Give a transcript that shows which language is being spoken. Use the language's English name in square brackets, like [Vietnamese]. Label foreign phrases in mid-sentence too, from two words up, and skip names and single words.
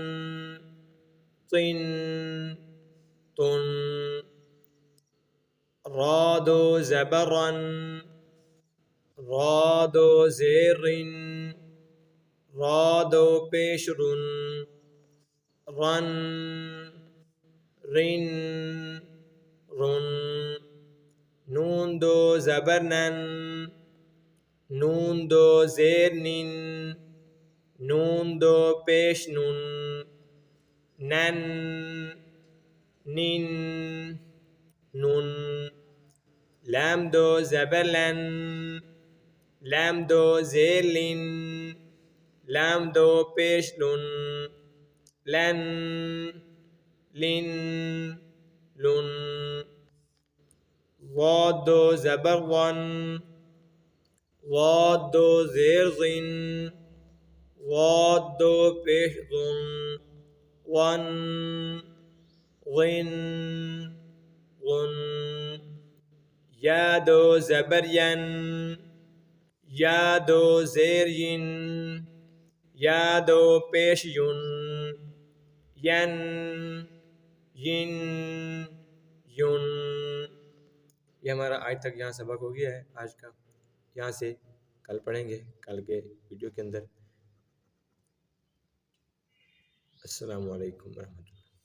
[Urdu] طن طن، را 2 زبر رن، را 2 زیر رن، را 2 پیش رن، رن رن رن، نون 2 زبر نن، نون 2 زیر نن، نون 2 پیش نن، نن نن نن، لام 2 زبر لن، لام 2 زیر لن، لام 2 پیش لن، لن لن لن، ضاد 2 زبر ظن، ضاد 2 زیر ظن، ضاد 2 پیش ظن، ظن ظن ظن، یا 2 زبر ین، یا 2 زیر ین، یا 2 پیش ین، ین ین ین۔ یہ ہمارا آج تک یہاں سبق ہو گیا ہے آج کا، یہاں سے کل پڑھیں گے کل کے ویڈیو کے اندر۔ [Arabic] السلام علیکم ورحمۃ اللہ۔